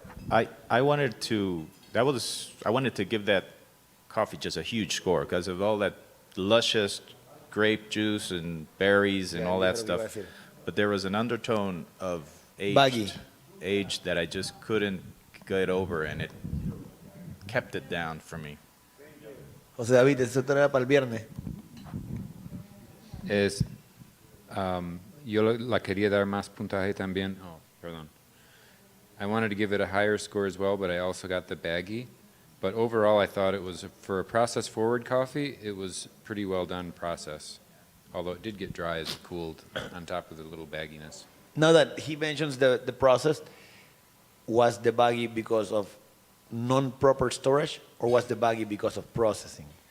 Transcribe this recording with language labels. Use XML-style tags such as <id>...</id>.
<en>I wanted to give that coffee just a huge score because of all that luscious grape juice and berries and all that stuff. But there was an undertone of age that I just couldn't get over, and it kept it down for me.</en> <es>José David, eso era para el viernes. Yo la quería dar más puntaje también. Oh, perdón.</es> <en>I wanted to give it a higher score as well, but I also got the baggy. But overall, I thought it was, for a process-forward coffee, it was pretty well done process. Although it did get dry as it cooled on top of the little bagginess. Now that he mentions the process, was the baggy because of non-proper storage, or was the baggy because of processing?</en>